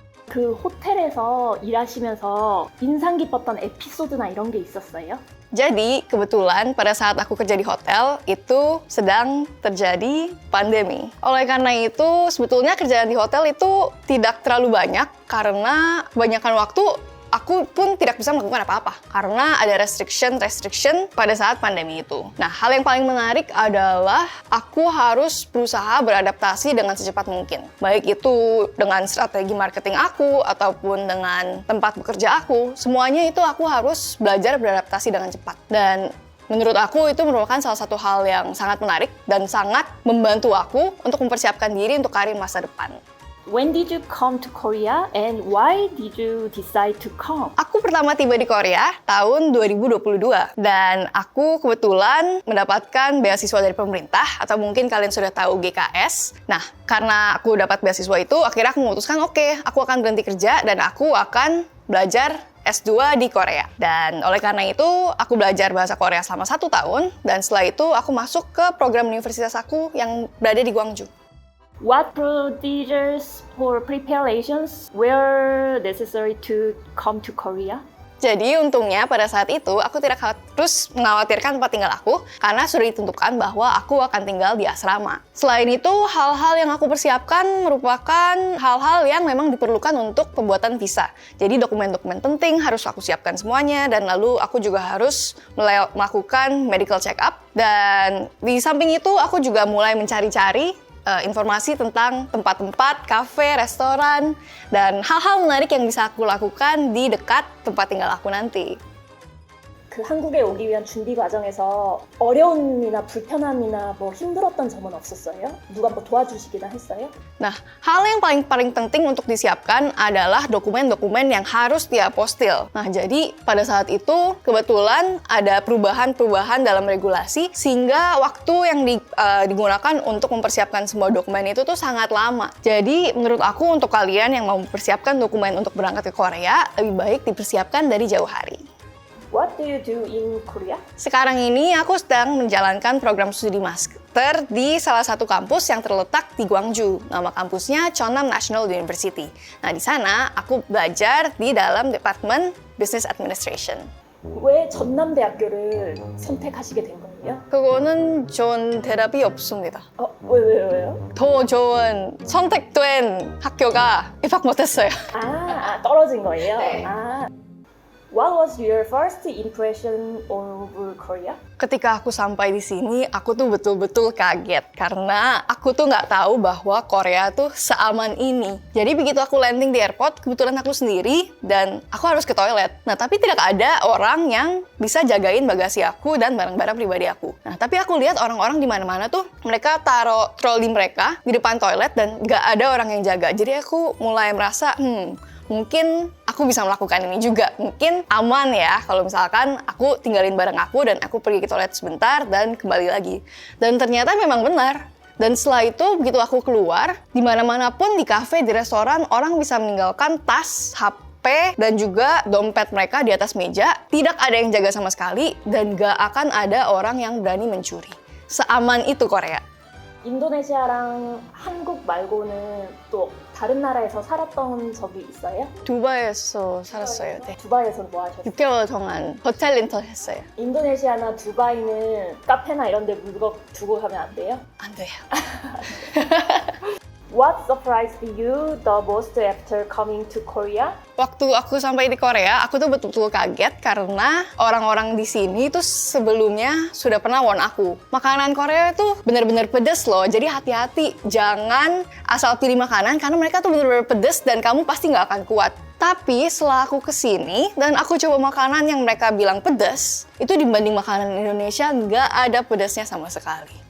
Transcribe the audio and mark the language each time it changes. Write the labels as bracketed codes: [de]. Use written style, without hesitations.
[ko] 그 호텔에서 일하시면서 인상 깊었던 에피소드나 이런 게 있었어요? [id] Jadi, kebetulan pada saat aku kerja di hotel, itu sedang terjadi pandemi. Oleh karena itu, sebetulnya kerjaan di hotel itu tidak terlalu banyak karena kebanyakan waktu aku pun tidak bisa melakukan apa-apa karena ada restriction pada saat pandemi itu. Nah, hal yang paling menarik adalah aku harus berusaha beradaptasi dengan secepat mungkin. Baik itu dengan strategi marketing aku ataupun dengan tempat bekerja aku, semuanya itu aku harus belajar beradaptasi dengan cepat. Dan menurut aku itu merupakan salah satu hal yang sangat menarik dan sangat membantu aku untuk mempersiapkan diri untuk karir masa depan. [en] When did you come to Korea and why did you decide to come? [id] Aku pertama tiba di Korea tahun 2022 dan aku kebetulan mendapatkan beasiswa dari pemerintah atau mungkin kalian sudah tahu GKS. Nah, karena aku dapat beasiswa itu, akhirnya aku memutuskan oke, aku akan berhenti kerja dan aku akan belajar S2 di Korea. Dan oleh karena itu, aku belajar bahasa Korea selama 1 tahun dan setelah itu aku masuk ke program universitas aku yang berada di Gwangju. [en] What procedures or preparations were necessary to come to Korea? [id] Jadi untungnya pada saat itu aku tidak harus mengkhawatirkan tempat tinggal aku karena sudah ditentukan bahwa aku akan tinggal di asrama. Selain itu, hal-hal yang aku persiapkan merupakan hal-hal yang memang diperlukan untuk pembuatan visa. Jadi dokumen-dokumen penting harus aku siapkan semuanya, dan lalu aku juga harus melakukan medical check up. Dan di samping itu aku juga mulai mencari-cari informasi tentang tempat-tempat, kafe, restoran, dan hal-hal menarik yang bisa aku lakukan di dekat tempat tinggal aku nanti. [ko] 그 한국에 오기 위한 준비 과정에서 어려움이나 불편함이나 뭐 힘들었던 점은 없었어요? 누가 뭐 도와주시기나 했어요? [id] Nah, hal yang paling penting untuk disiapkan adalah dokumen-dokumen yang harus diapostil. Nah, jadi pada saat itu kebetulan ada perubahan-perubahan dalam regulasi sehingga waktu yang digunakan untuk mempersiapkan semua dokumen itu tuh sangat lama. Jadi menurut aku untuk kalian yang mau mempersiapkan dokumen untuk berangkat ke Korea, lebih baik dipersiapkan dari jauh hari. [en] What do you do in Korea? [id] Sekarang ini aku sedang menjalankan program studi master di salah satu kampus yang terletak di Gwangju. Nama kampusnya Cheonnam National University. Nah, di sana aku belajar di dalam Departemen Business Administration. [ko] 왜 전남대학교를 선택하시게 된 거예요? 그거는 좋은 대답이 없습니다. 왜요? 더 좋은 선택된 학교가 입학 못했어요. 떨어진 거예요? 네. [en] What was your first impression of Korea? [id] Ketika aku sampai di sini, aku tuh betul-betul kaget karena aku tuh nggak tahu bahwa Korea tuh seaman ini. Jadi begitu aku landing di airport, kebetulan aku sendiri dan aku harus ke toilet. Nah, tapi tidak ada orang yang bisa jagain bagasi aku dan barang-barang pribadi aku. Nah, tapi aku lihat orang-orang di mana-mana tuh mereka taruh troli mereka di depan toilet dan nggak ada orang yang jaga. Jadi aku mulai merasa, mungkin aku bisa melakukan ini juga. Mungkin aman ya kalau misalkan aku tinggalin barang aku dan aku pergi ke toilet sebentar dan kembali lagi. Dan ternyata memang benar. Dan setelah itu begitu aku keluar, di mana-mana pun di kafe, di restoran, orang bisa meninggalkan tas, HP, dan juga dompet mereka di atas meja. Tidak ada yang jaga sama sekali dan gak akan ada orang yang berani mencuri. Seaman itu Korea. [ko] 인도네시아랑 한국 말고는 또 다른 나라에서 살았던 적이 있어요? 두바이에서 살았어요. 네. 두바이에서는 뭐 하셨어요? 6개월 동안 호텔 인턴 했어요. 인도네시아나 두바이는 카페나 이런 데 물건 두고 가면 안 돼요? 안 돼요. [en] What surprised you the most after coming to Korea? [id] Waktu aku sampai di Korea, aku tuh betul-betul kaget karena orang-orang di sini tuh sebelumnya sudah pernah warn aku. Makanan Korea itu benar-benar pedas loh, jadi hati-hati. Jangan asal pilih makanan karena mereka tuh benar-benar pedas dan kamu pasti nggak akan kuat. Tapi setelah aku kesini dan aku coba makanan yang mereka bilang pedas, itu dibanding makanan Indonesia nggak ada pedasnya sama sekali.